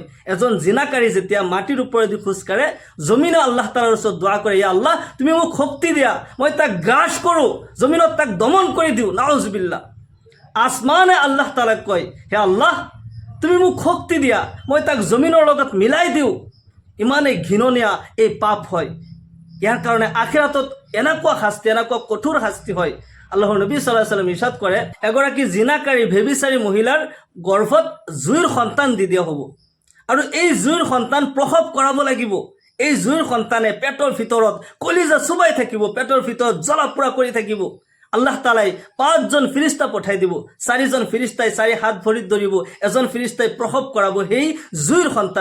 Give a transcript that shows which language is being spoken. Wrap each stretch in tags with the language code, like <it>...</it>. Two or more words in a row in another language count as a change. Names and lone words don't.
<as>এজন জিনাকাৰী যেতিয়া মাটিৰ ওপৰেদি খোজকাঢ়ে, জমিনে আল্লাহ তাআলাৰ ওচৰত দোৱা কৰে, ইয়া আল্লাহ তুমি মোক শক্তি দিয়া, মই তাক গ্ৰাস কৰোঁ, জমিনত তাক দমন কৰি দিওঁ।</as> <ar>نعوذ بالله.</ar> <as>আসমানে আল্লাহ তাআলাক কয়, হে আল্লাহ তুমি মোক শক্তি দিয়া, মই তাক জমিনৰ লগত মিলাই দিওঁ। ইমানেই ঘৃণনীয় এই পাপ হয়। ইয়াৰ কাৰণে আখিৰাতত এনেকুৱা শাস্তি, এনেকুৱা কঠোৰ শাস্তি হয়। আল্লাহৰ নবী</as> <ar>صلى الله عليه وسلم</ar> <as>ইৰশাদ কৰে, এগৰাকী জিনাকাৰী ভেবিচাৰী মহিলাৰ গৰ্ভত জুইৰ সন্তান দি দিয়া হ'ব, আৰু এই জুইৰ সন্তান প্ৰসৱ কৰাব লাগিব। এই জুইৰ সন্তানে পেটৰ ভিতৰত কলিজা চুবাই থাকিব, পেটৰ ভিতৰত জ্বলা পোৰা কৰি থাকিব। আল্লাহ তাআলাই 5জন ফিৰিস্তা পঠাই দিব, 4জন ফিৰিস্তাই 4 হাত ভৰিত ধৰিব, এজন ফিৰিস্তাই প্ৰসৱ কৰাব সেই জুইৰ সন্তান।</as>